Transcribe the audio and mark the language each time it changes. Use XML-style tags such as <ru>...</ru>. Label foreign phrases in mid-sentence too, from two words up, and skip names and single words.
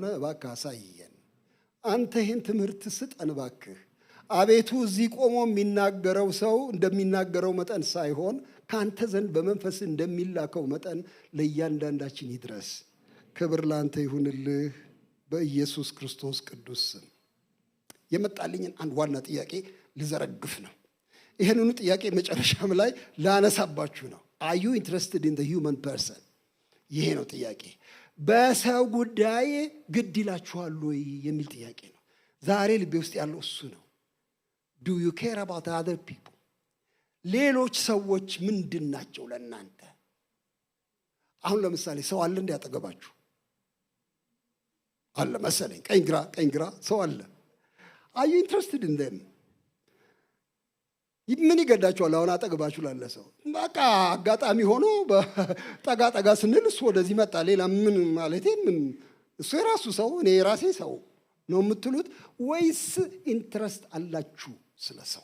<am>እባክህ አሳየን። አንተ ይህን ትምህርት ስጠን እባክህ። አቤቱ እዚህ ቆሞ የሚናገረው ሰው እንደሚናገረው መጠን ሳይሆን ከአንተ ዘንድ በመንፈስ እንደሚላከው መጠን ለእያንዳንዳችን ይድረስ። ክብር ለአንተ ይሁንልህ በኢየሱስ ክርስቶስ ቅዱስ ስም። የመጣልኝን አንድ ዋና ጥያቄ ልዘረግፍ ነው። ይህንኑ ጥያቄ መጨረሻም ላይ ላነሳባችሁ ነው።</am> <en>Are you interested in the human person?</en> <am>ይሄ ነው ጥያቄ። በሰው ጉዳይ ግድ ይላችኋል ወይ የሚል ጥያቄ ነው። ዛሬ ልቤ ውስጥ ያለው እሱ ነው።</am> <en>Do you care about other people?</en> <am>ሌሎች ሰዎች ምንድን ናቸው ለእናንተ? አሁን ለምሳሌ ሰው አለ እንዲያጠገባችሁ አለ መሰለኝ፣ ቀኝ ግራ ሰው አለ።</am> <en>Are you interested in them?</en> <am>ምን ይገዳችኋል? አሁን አጠገባችሁ ላለ ሰው በቃ አጋጣሚ ሆኖ ጠጋ ስንል እሱ ወደዚህ መጣ። ሌላ ምን ማለቴ ምን እሱ የራሱ ሰው እኔ የራሴ ሰው ነው የምትሉት ወይስ ኢንትረስት አላችሁ ስለ ሰው?</am>